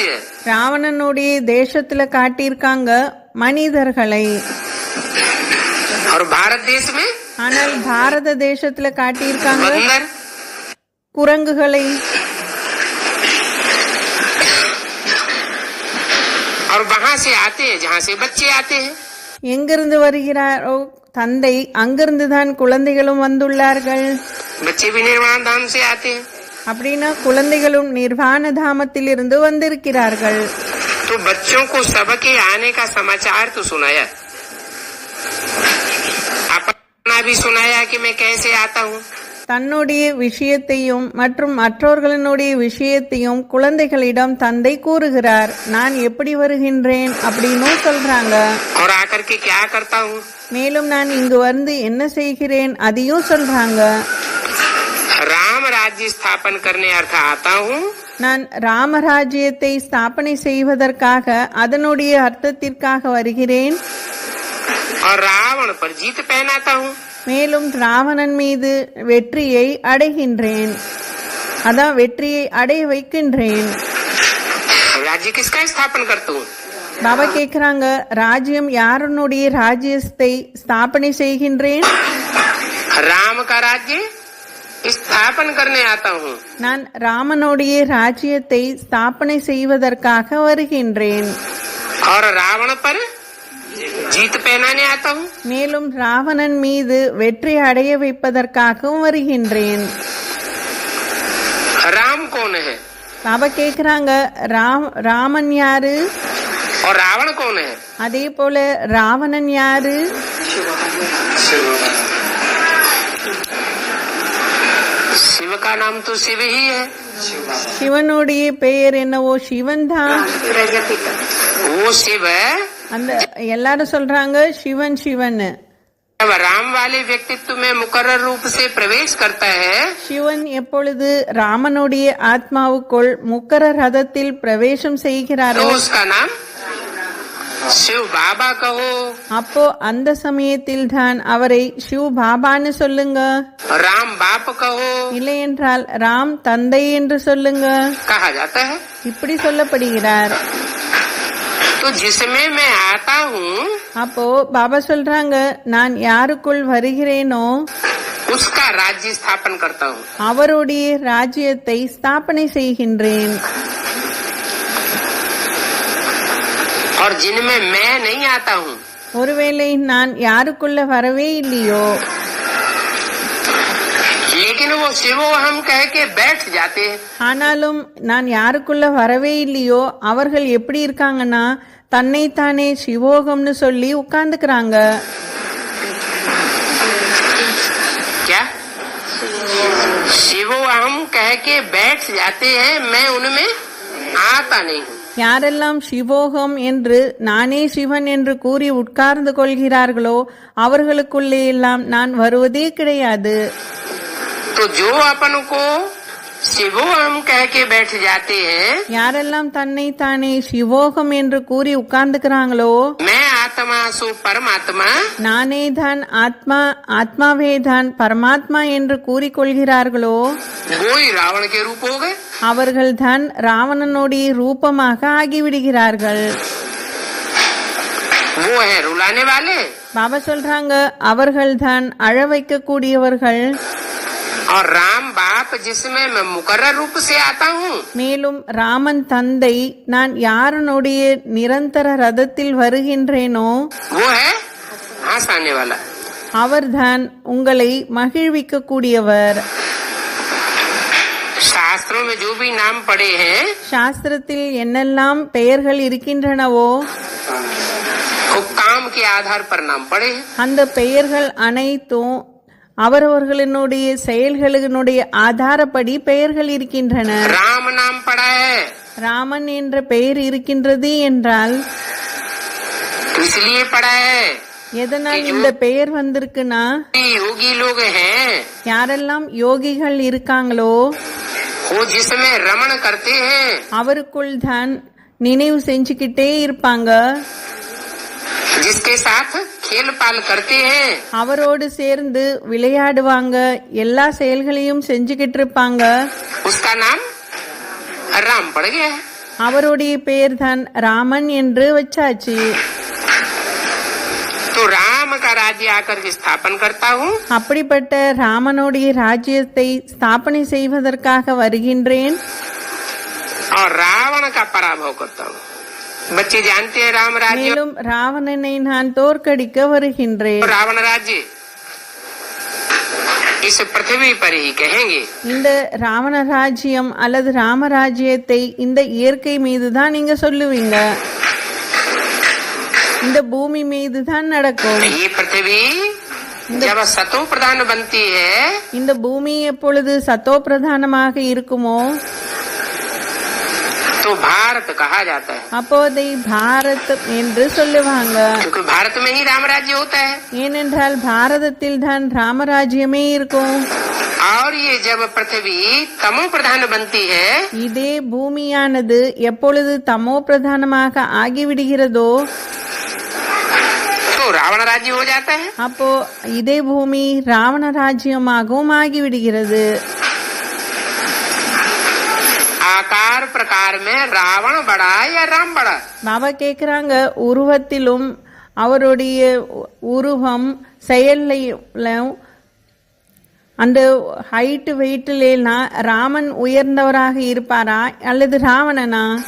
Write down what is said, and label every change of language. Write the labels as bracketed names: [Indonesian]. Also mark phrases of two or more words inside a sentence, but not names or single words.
[Tamil] ராவணனுடைய தேசத்துல காட்டியிருக்காங்க மனிதர்களை. [Hindi] और भारत देश में [Tamil] ஆனால் பாரத தேசத்துல காட்டியிருக்காங்க [Hindi] बंदर. [Tamil] குரங்குகளை. [Hindi] और वहाँ से आते हैं जहाँ से बच्चे आते हैं. [Tamil] எங்கிருந்து வருகிறாரோ தந்தை, அங்கிருந்து தான் குழந்தைகளும் வந்துள்ளார்கள். [Hindi] बच्चे भी निर्वाण धाम से आते हैं. [Tamil] அப்படின்னா குழந்தைகளும் நிர்வாண தாமத்திலிருந்து வந்திருக்கிறார்கள். [Hindi] तो बच्चों को सबके आने का समाचार तो सुनाया, अपना भी सुनाया कि मैं कैसे आता हूँ. [Tamil] தன்னுடைய விஷயத்தையும் மற்றும் மற்றவர்களுடைய விஷயத்தையும் குழந்தைகளிடம் தந்தை கூறுகிறார். நான் எப்படி வருகின்றேன் அப்படின்னு சொல்றாங்க. [Hindi] और आकर के क्या करता हूँ. [Tamil] மேலும் நான் இங்கு வந்து என்ன செய்கிறேன் அதையும் சொல்றாங்க. [Hindi] राम राज्य स्थापन करने अर्थ आता हूँ, [Tamil] நான் ராமராஜ்யத்தை ஸ்தாபனை செய்வதற்காக அதனுடைய அர்த்தத்திற்காக வருகிறேன். [Hindi] और रावण पर जीत पहनाता हूँ. [Tamil] மேலும் ராவணன் மீது வெற்றியை அடைகின்றேன், அதான் வெற்றியை அடைய வைக்கின்றேன். [Hindi] राज्य किसका स्थापन करता हूँ? [Tamil] பாபா கேக்குறாங்க, ராஜ்யம் யாருடைய ராஜ்யத்தை ஸ்தாபனை செய்கின்றேன்? [Hindi] राम का राज्य स्थापन करने आता हूँ. [Tamil] நான் ராமனுடைய ராஜ்யத்தை ஸ்தாபனை செய்வதற்காக வருகின்றேன். [Hindi] और रावण पर जीत पहनाने आता हूँ. [Tamil] மேலும் ராவணன் மீது வெற்றி அடைய வைப்பதற்காகவும் வருகின்றேன். [Hindi] राम कौन है [Tamil] பாபா கேக்குறாங்க, ராமன் யாரு? [Hindi] और रावण कौन है? [Tamil] அதே போல ராவணன் யாரு? [Hindi] शिव का नाम तो शिव ही है. [Tamil] சிவனுடைய பெயர் என்னவோ சிவன் தான். [Hindi] वो शिव [Tamil] அந்த எல்லாரும் சொல்றாங்க சிவன் சிவன். [Hindi] जब राम वाले व्यक्तित्व में मुकर्रर रूप से प्रवेश करता है, [Tamil] சிவன் எப்பொழுது ராமனுடைய ஆத்மாவுக்குள் முக்கர ரதத்தில் பிரவேசம் செய்கிறாரோ [Hindi] तो उसका नाम शिव बाबा कहो, [Tamil] அப்போ அந்த சமயத்தில் தான் அவரை சிவ் பாபான்னு சொல்லுங்க. [Hindi] राम बाप कहो [Tamil] இல்லை என்றால் ராம் தந்தை என்று சொல்லுங்க. [Hindi] कहा जाता है. [Tamil] இப்படி சொல்லப்படுகிறார். [Hindi] तो जिसमें मैं आता हूँ [Tamil] அப்போ பாபா சொல்றாங்க, நான் யாருக்குள் வருகிறேனோ [Hindi] उसका राज्य स्थापन करता हूँ. [Tamil] அவருடைய ராஜ்யத்தை ஸ்தாபனை செய்கின்றேன். [Hindi] और जिनमें मैं नहीं आता हूँ, [Tamil] ஒருவேளை நான் யாருக்குள்ள வரவே இல்லையோ, [Hindi] लेकिन वो शिवो हम कह के बैठ जाते हैं. [Tamil] ஆனாலும் நான் யாருக்குள்ள வரவே இல்லையோ அவர்கள் எப்படி இருக்காங்கன்னா தன்னைத்தானே சிவோகம்னு சொல்லி உட்கார்ந்துக்கிறாங்க. [Hindi] क्या शिवो हम कह के बैठ जाते हैं, मैं उनमें आता नहीं हूँ. [Tamil] யாரெல்லாம் சிவோகம் என்று நானே சிவன் என்று கூறி உட்கார்ந்து கொள்கிறார்களோ அவர்களுக்குள்ளே எல்லாம் நான் வருவதே கிடையாது. [Hindi] तो जो अपन को शिवो हम कह के बैठ जाते हैं, [Tamil] யாரெல்லாம் தன்னைத்தானே சிவோகம் என்று கூறி உட்கார்ந்துக்கிறாங்களோ, [Hindi] मैं आत्मा सो परमात्मा, [Tamil] நானே தான் ஆத்மா, ஆத்மாவே தான் பரமாத்மா என்று கூறிக்கொள்கிறார்களோ [Hindi] वो ही रावण के रूप हो गए. [Tamil] அவர்கள் தான் ராவணனுடைய ரூபமாக ஆகிவிடுகிறார்கள். [Hindi] वो है रुलाने वाले, [Tamil] பாபா சொல்றாங்க, அவர்கள் தான் அழ வைக்கக்கூடியவர்கள். [Hindi] और राम बाप जिसमें मैं मुकर्रर रूप से आता हूँ, [Tamil] மேலும் ராமன் தந்தை நான் யாருடைய நிரந்தர ரதத்தில் வருகின்றேனோ [Hindi] वो है हंसाने वाला. [Tamil] அவர்தான் உங்களை மகிழ்விக்க கூடியவர். [Hindi] शास्त्रों में जो भी नाम पड़े हैं, [Tamil] சாஸ்திரத்தில் என்னெல்லாம் பெயர்கள் இருக்கின்றனவோ [Hindi] वो काम के आधार पर नाम पड़े हैं. [Tamil] அந்த பெயர்கள் அனைத்தும் அவரவர்களுடைய செயல்களினுடைய ஆதாரப்படி பெயர்கள் இருக்கின்றன. [Hindi] राम नाम पड़ा है [Tamil] ராமன் என்ற பெயர் இருக்கின்றது என்றால் [Hindi] तो इसलिए पड़ा है. [Tamil] எதனால் இந்த பெயர் வந்திருக்குன்னா, [Hindi] योगी लोग हैं, [Tamil] யாரெல்லாம் யோகிகள் இருக்காங்களோ [Hindi] वो जिसमें रमण करते हैं, [Tamil] அவருக்குள் தான் நினைவு செஞ்சுக்கிட்டே இருப்பாங்க. [Hindi] जिसके साथ खेल पाल करते हैं, [Tamil] அவரோடு சேர்ந்து விளையாடுவாங்க, எல்லா செயல்களையும் செஞ்சுக்கிட்டு இருப்பாங்க. [Hindi] उसका नाम राम पड़ गया है. [Tamil] அவருடைய பெயர் தான் ராமன் என்று வச்சாச்சு. [Hindi] तो राम का राज्य आकर के स्थापन करता हूँ, [Tamil] அப்படிப்பட்ட ராமனுடைய ராஜ்யத்தை ஸ்தாபனை செய்வதற்காக வருகின்றேன். [Hindi] और रावण का पराभव करता हूँ. बच्चे जानते हैं राम राज्य [Tamil] மேலும் ராவணனை நான் தோற்கடிக்க வருகின்றேன். [Hindi] और रावण राज्य इस पृथ्वी पर ही कहेंगे. [Tamil] இந்த ராவண ராஜ்யம் அல்லது ராமராஜ்யத்தை இந்த இயற்கை மீதுதான் நீங்க சொல்லுவீங்க, இந்த பூமி மீதுதான் நடக்கும். [Hindi] ये पृथ्वी जब सतो प्रधान बनती है, [Tamil] இந்த பூமி எப்பொழுது சத்தோ பிரதானமாக இருக்குமோ [Hindi] तो तो भारत कहा जाता है, [Tamil] அப்போ அதை பாரத் என்று சொல்லுவாங்க. [Hindi] क्योंकि भारत में ही राम राज्य होता है. [Tamil] ஏனென்றால் பாரதத்தில் தான் ராமராஜ்யமே இருக்கும். [Hindi] और ये जब पृथ्वी तमो प्रधान बनती है, [Tamil] இதே பூமியானது எப்பொழுது தமோ பிரதானமாக ஆகிவிடுகிறதோ [Hindi] तो रावण राज्य हो जाता है. [Tamil] அப்போ இதே பூமி ராவண ராஜ்யமாகவும் ஆகிவிடுகிறது. [Hindi] आकार प्रकार में रावण बड़ा या राम बड़ा? [Tamil] பாபா கேக்குறாங்க, உருவத்திலும் அவருடைய உருவம் செயல்லையும் அந்த [English] height weight [Tamil] ராமன் உயர்ந்தவராக இருப்பாரா அல்லது ராவணனா?